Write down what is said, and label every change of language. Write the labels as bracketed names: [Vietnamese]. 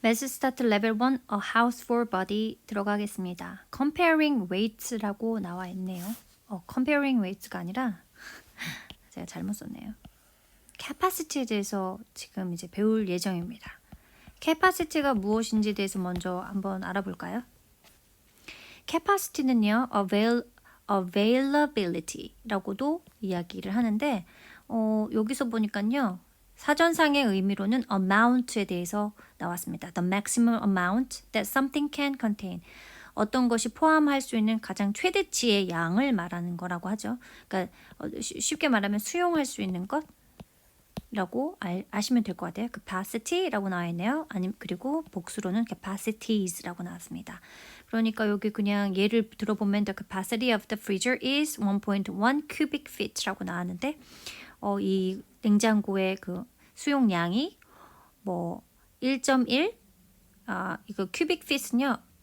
[English] Let's start level 1, a house for body [Korean] 들어가겠습니다. Comparing weights라고 나와 있네요. comparing weights가 아니라 제가 잘못 썼네요. capacity에 대해서 지금 이제 배울 예정입니다. capacity가 무엇인지에 대해서 먼저 한번 알아볼까요? capacity는요, availability라고도 이야기를 하는데 여기서 보니까요. 사전상의 의미로는 amount에 대해서 나왔습니다. [English] The maximum amount that something can contain. [Korean] 어떤 것이 포함할 수 있는 가장 최대치의 양을 말하는 거라고 하죠. 그러니까 쉽게 말하면 수용할 수 있는 것라고 아시면 될 것 같아요. capacity라고 나와 있네요. 그리고 복수로는 capacities라고 나왔습니다. 그러니까 여기 그냥 예를 들어보면 [English] the capacity of the freezer is 1.1 cubic feet [Korean] 라고 나왔는데 이 냉장고의 그 수용량이 뭐 1.1 이거 cubic feet은요.